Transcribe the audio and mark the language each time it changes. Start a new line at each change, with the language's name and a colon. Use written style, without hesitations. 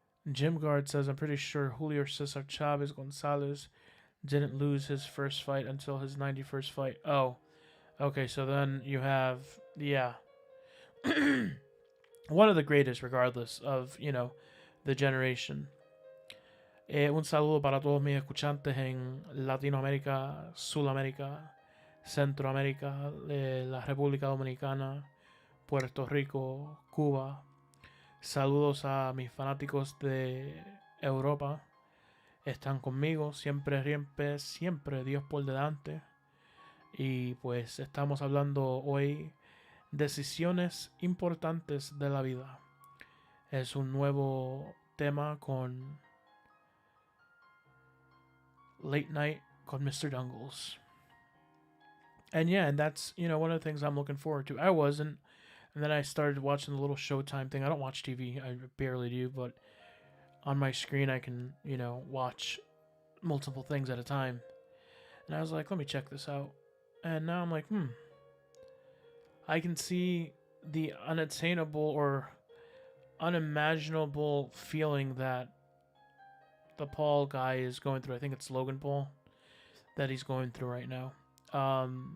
English: Jim Guard says, I'm pretty sure Julio Cesar Chavez Gonzalez didn't lose his first fight until his 91st fight. Oh, okay, so then you have, yeah. One of the greatest, regardless of, the generation.
Spanish: Un saludo para todos mis escuchantes en Latinoamérica, Sudamérica, Centroamérica, la República Dominicana, Puerto Rico, Cuba. Saludos a mis fanáticos de Europa. Están conmigo, siempre, siempre, siempre Dios por delante. Y pues estamos hablando hoy decisiones importantes de la vida. Es un nuevo tema con Late Night con MrDungles.
English: And that's, one of the things I'm looking forward to. I wasn't. And then I started watching the little Showtime thing. I don't watch TV. I barely do. But on my screen, I can, watch multiple things at a time. And I was like, let me check this out. And now I'm like, I can see the unattainable or unimaginable feeling that the Paul guy is going through. I think it's Logan Paul that he's going through right now.